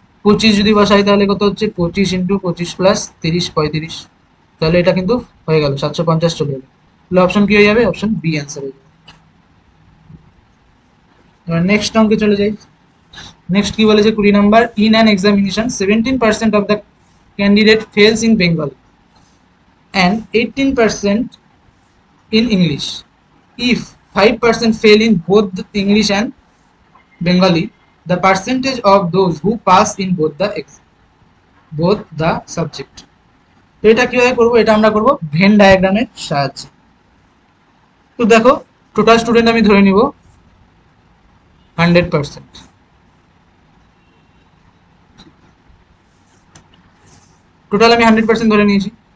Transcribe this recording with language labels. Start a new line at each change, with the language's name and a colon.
Bangla: 25 যদি বসাই তাহলে কত হচ্ছে 25 ইন্টু 25 প্লাস 30 35, তাহলে এটা কিন্তু হয়ে গেল 750 চলে যাবে, তাহলে অপশন কি হয়ে যাবে, অপশন বি অ্যান্সার হয়ে যাবে। এবার নেক্সট অঙ্কে চলে যাই। নেক্সট কি বলেছে
English: 20 number, in an examination 17% of the candidate fails in Bengal and 18% in English. If 5% fail in both English and Bengali, the percentage of those who pass in both the subject.
Bangla: তো এটা কিভাবে করবো, এটা আমরা করব ভেন ডায়াগ্রামের সাহায্যে। তো দেখো টোটাল স্টুডেন্ট আমি ধরে নিব 100%, টোটাল আমি 100% ধরে নিয়েছি।